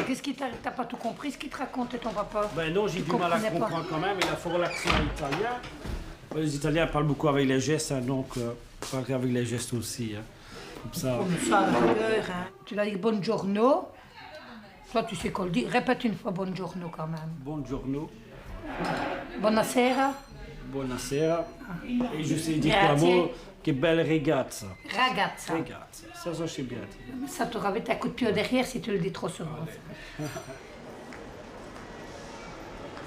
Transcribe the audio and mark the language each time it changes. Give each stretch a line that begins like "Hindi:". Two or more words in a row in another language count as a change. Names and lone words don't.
French: Qu'est-ce qui t'as pas tout compris, ce qu'il te racontait ton papa? Ben non, j'ai Tu du mal à comprenais pas. comprendre quand même. Il a fort l'accent italien. Les Italiens parlent beaucoup avec les gestes, hein, donc parler avec les gestes aussi. Hein. Comme ça. Comme ça, à la rigueur, hein. Tu l'as dit buongiorno. Toi, tu sais qu'on le dit. Répète une fois buongiorno quand même. Buongiorno, Buonasera. buonasera. Et je sais dire un Grazie.
Italian: mot, che belle ragazza.
French: Ragazza. Ragazza, ça je sais bien dire. Ça t'aurait été un coup de pied au derrière si tu le dis trop souvent.